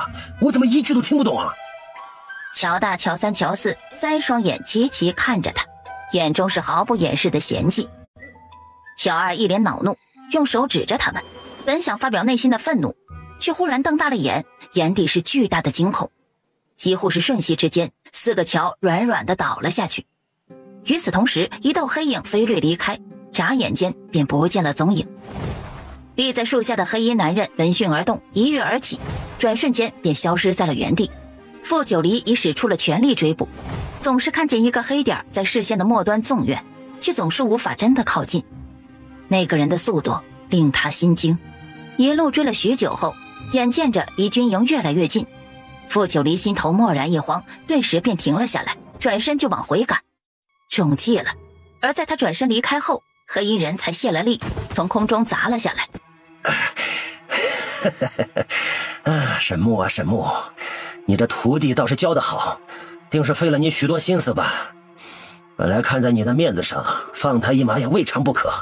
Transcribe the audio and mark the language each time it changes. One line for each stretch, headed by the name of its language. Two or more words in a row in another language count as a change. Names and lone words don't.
Chinese: 我怎麼一句都聽不懂啊？喬大、喬三、喬四三雙眼齊齊看着他，眼中是毫不掩飾的嫌棄。喬二一臉惱怒，用手指着他們，本想發表內心的憤怒，卻忽然瞪大了眼，眼底是巨大的驚恐。幾乎是瞬息之間，4個喬軟軟地倒了下去。與此同時，一道黑影飛掠離開，眨眼間便不見了蹤影。立在樹下的黑衣男人聞訊而動，一躍而起，轉瞬間便消失在了原地。傅九離已使出了全力追捕，總是看見一個黑點在視線的末端縱遠，卻總是無法真的靠近。那個人的速度令他心驚，一路追了許久後，眼見着離軍營越來越近，傅九離心頭驀然一慌，頓時便停了下來，轉身就往回趕，中計了。而在他轉身離開後，黑衣人才泄了力，從空中砸了下來。沈木啊，沈木，你的徒弟倒是教得好，定是費了你許多心思吧？本來看在你的面子上，放他一馬也未嘗不可。